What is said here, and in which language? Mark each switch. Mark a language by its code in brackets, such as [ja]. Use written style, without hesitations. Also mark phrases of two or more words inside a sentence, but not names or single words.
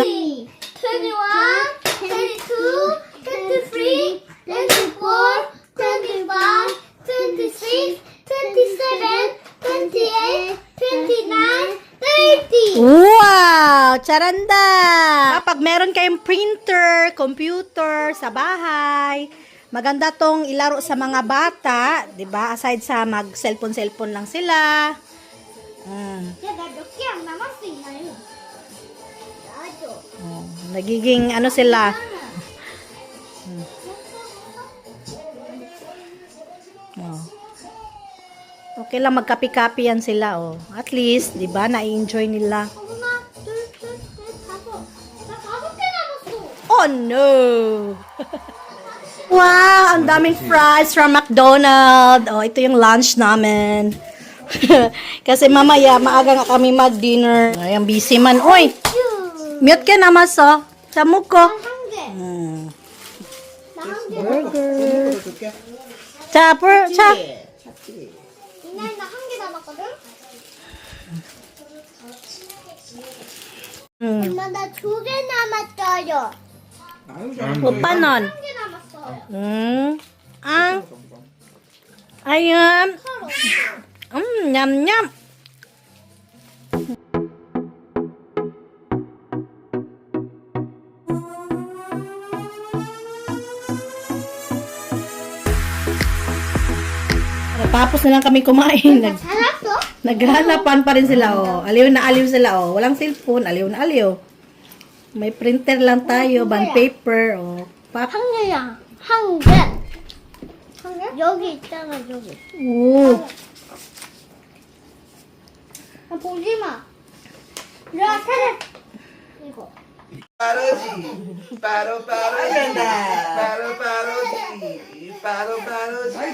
[tl] 21, 22, 23, 24, 25, 26, 27, 28, 29, 30. Wow! Charanda! Kapag meron kayong printer, computer sa bahay, maganda tong ilaro sa mga bata, 'di ba? Aside sa mag-cellphone lang sila. [ko] 야, 나 몇 개 안 남았어, 나도. [tl] Nagiging ano sila? Oh. Okay lang magkapi-kapi yan sila, oh. At least, 'di ba, na-enjoy nila. [ko] 하나, 둘, 셋, 넷, 다섯. 나 5개 남았어. [en] Oh no! [tl] Wow, ang daming fries from McDonald's. Oh, ito yung lunch namin. Kasi mamaya maaga nga kami mag-dinner. Ay, ang busy man. Oy, mute ka na mas, oh. Samok ko. [ko] 한 개. 나 한 개. Burger. 줄게. 자, 자. 이날 나 한 개 남았거든? 엄마, 나 2개 남았어요. Opa nun. 1개 남았어요. [tl] Ang. Ayan. Nyam, nyam. Tapos na lang kami kumain. [ko] 잘했어? [tl] Naghahanapan pa rin sila, oh. Aliw na aliw sila, oh. Walang cellphone, aliw na aliw. May printer lang tayo, bond paper, oh. Pap. [ko] 한 개야. 한 개. 한 개? 여기 있잖아, 여기. [tl] Oo. [ko] 아, 보지 마. 이리 와, 차례. 이거. 빠르지 빠로 빠르지 빠로 빠르지 빠로 빠르지